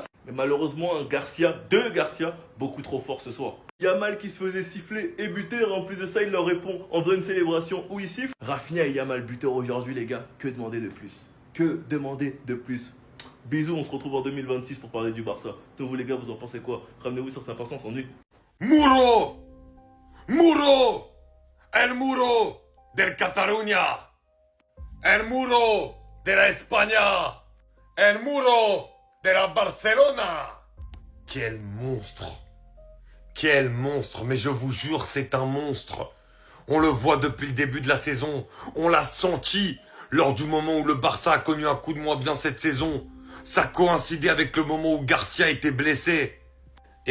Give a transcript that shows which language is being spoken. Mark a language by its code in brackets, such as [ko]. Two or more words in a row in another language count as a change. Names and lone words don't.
[fr] Mais malheureusement, un Garcia, 2 Garcia, beaucoup trop fort ce soir. Yamal qui se faisait siffler et buteur, en plus de ça, il leur répond en faisant une célébration où il siffle. Rafinha et Yamal buteur aujourd'hui, les gars, que demander de plus? Que demander de plus? Bisous, on se retrouve en 2026 pour parler du Barça. Donc vous les gars, vous en pensez quoi? Ramenez-vous sur cette impatience en nuit. [es] Muro! Muro! El muro del Catalunya! El muro de la España! El muro de la Barcelona! [fr] Quel monstre! Quel monstre! Mais je vous jure, c'est un monstre! On le voit depuis le début de la saison. On l'a senti lors du moment où le Barça a connu un coup de moins bien cette saison. Ça coïncidait avec le moment où Garcia était blessé.